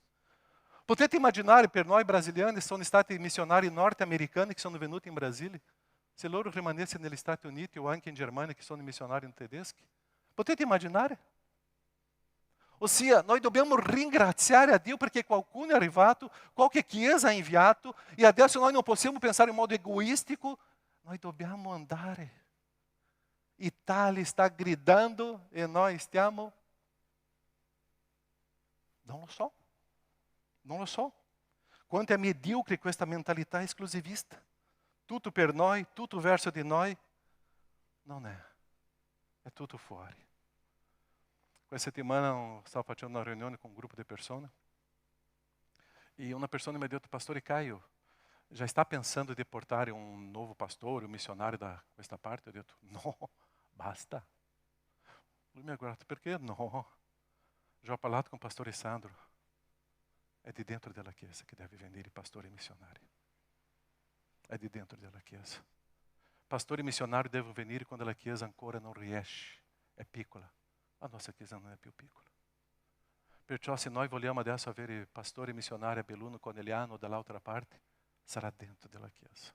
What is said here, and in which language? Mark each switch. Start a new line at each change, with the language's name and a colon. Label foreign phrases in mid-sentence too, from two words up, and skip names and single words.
Italian: Potete immaginare per noi brasiliani, sono stati missionari norte-americani che sono venuti in Brasília, se loro rimanessero negli Stati Uniti o anche in Germania che sono missionari tedeschi? Potete immaginare? Ossia, noi dobbiamo ringraziare a Dio perché qualcuno è arrivato, qualche chiesa ha inviato, e adesso noi non possiamo pensare in modo egoistico, noi dobbiamo andare.
Portuguese: Itália está
Italian: gridando e noi stiamo... Non lo so. Non lo so. Quanto è medíocre questa mentalità esclusivista. Tutto per noi, tutto verso di noi. Non è. È tutto fuori. Questa settimana stavo facendo una riunione con un gruppo di persone. E una persona mi ha detto, Pastore Caio,
Portuguese: já está pensando em deportar um novo pastor, um missionário
Italian: da questa parte?
Portuguese: Eu disse, não,
Italian: basta. Lui mi ha guardato, perché no?
Portuguese: Já
Italian: ho parlato
Portuguese: com o pastor Sandro.
Italian: È di dentro della Chiesa che deve venire pastore missionário. È di dentro della Chiesa. Pastori missionário devono venire quando la Chiesa ancora non riesce, è piccola. La nostra Chiesa non è più piccola. Perciò se noi vogliamo adesso avere pastori missionari a Belluno, Conegliano o dall'altra parte, sarà dentro della Chiesa.